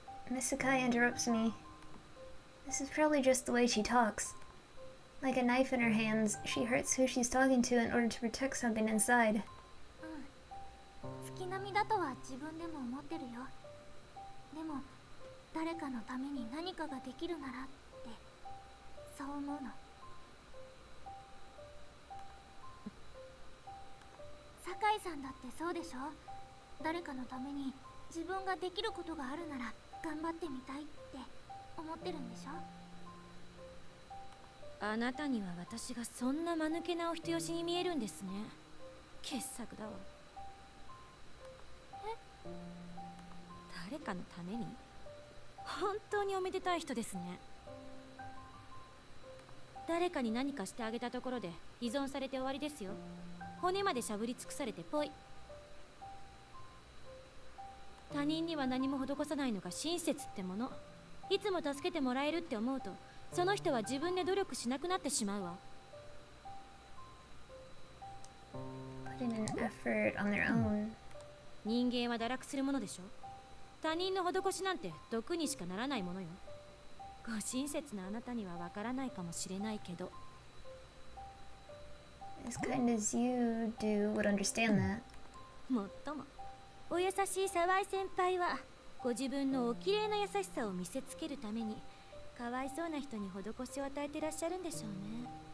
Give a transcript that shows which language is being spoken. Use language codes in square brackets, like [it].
[en] Miss Sakai interrupts me. This is probably just the way she talks. Like a knife in her hands, she hurts who she's talking to in order to protect something inside. [ja] 月並みだとは自分でも思ってるよ。でも誰かのために何かができるならってそう思うの。酒井さんだってそうでしょ。誰かのために自分ができることがあるなら頑張ってみたいって思ってるんでしょ。あなたには私がそんな間抜けなお人よしに見えるんですね。傑作だわ。誰かのために本当におめでたい人ですね。誰かに何かしてあげたところで依存されて終わりですよ。骨までしゃぶり尽くされてポイ。他人には何も施さないのが親切ってもの。いつも助けてもらえるって思うとその人は自分で努力しなくなってしまうわ。 [en] Putting an effort on their own. [ja] 人間は堕落するものでしょ。他人の施しなんて毒にしかならないものよ。ご親切なあなたにはわからないかもしれないけど。 [en] As kind as you do would understand that. [ja] もっともお優しい沢井先輩はご自分のお綺麗な優しさを見せつけるためにかわいそうな人に施しを与えていらっしゃるんでしょうね。